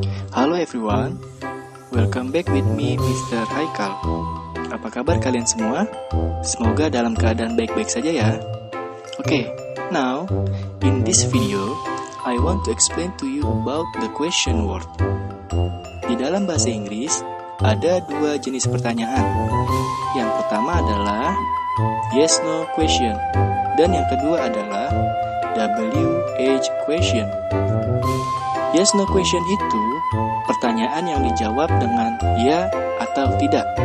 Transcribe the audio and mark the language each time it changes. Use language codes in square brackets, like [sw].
[en] Halo everyone, welcome back with me Mr. [id] Haikal. Apa kabar kalian semua? Semoga dalam keadaan baik-baik saja ya. [en] Okay, now in this video I want to explain to you about the question word. [id] Di dalam bahasa Inggris ada dua jenis pertanyaan. Yang pertama adalah yes no question dan yang kedua adalah WH question. Yes no question itu pertanyaan yang dijawab dengan ya atau tidak.